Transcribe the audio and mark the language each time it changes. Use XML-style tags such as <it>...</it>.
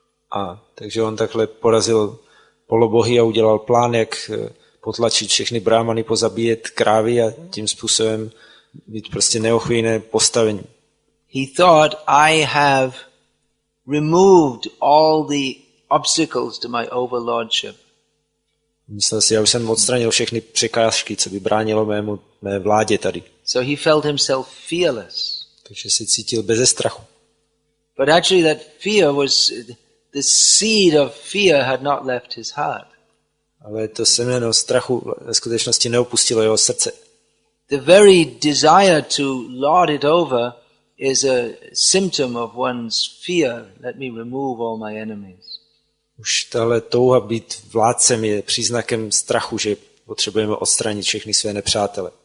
<cs>A takže on takhle porazil polobohy a udělal plán, jak potlačit všechny brámany, pozabíjet krávy a tím způsobem mít prostě neochvějné postavení.</cs> <en>He thought, I have removed all the obstacles to my overlordship.</en> <cs>Myslel si, já už jsem odstranil všechny překážky, co by bránilo mé vládě tady.</cs> <en>So he felt himself fearless.</en> <cs>Takže se cítil beze strachu.</cs> <en>But actually that fear was, the seed of fear had not left his heart.</en> <cs>Ale to semeno strachu ve skutečnosti neopustilo jeho srdce.</cs> <en>The very desire to lord it over is a symptom of one's fear. Let me remove all my enemies.</en> <cs>Už tahle touha být vládcem je příznakem strachu, že potřebujeme odstranit všechny své nepřátele.</cs>